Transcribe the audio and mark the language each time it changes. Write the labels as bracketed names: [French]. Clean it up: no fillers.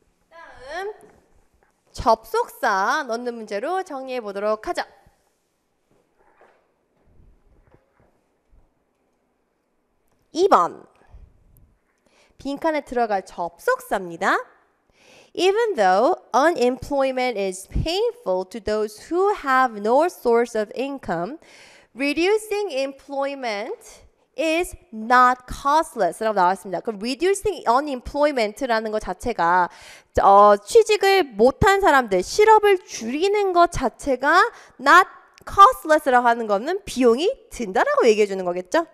[Korean] 다음 접속사 넣는 문제로 정리해 보도록 하죠. 2번 빈칸에 들어갈 접속사입니다. [English] Even though unemployment is painful to those who have no source of income, reducing employment is not costless [Korean] 라고 나왔습니다. 그럼 [English] reducing unemployment [Korean] 라는 것 자체가 취직을 못한 사람들, 실업을 줄이는 것 자체가 [English] not costless [Korean] 라고 하는 거는 비용이 든다라고 얘기해 주는 거겠죠?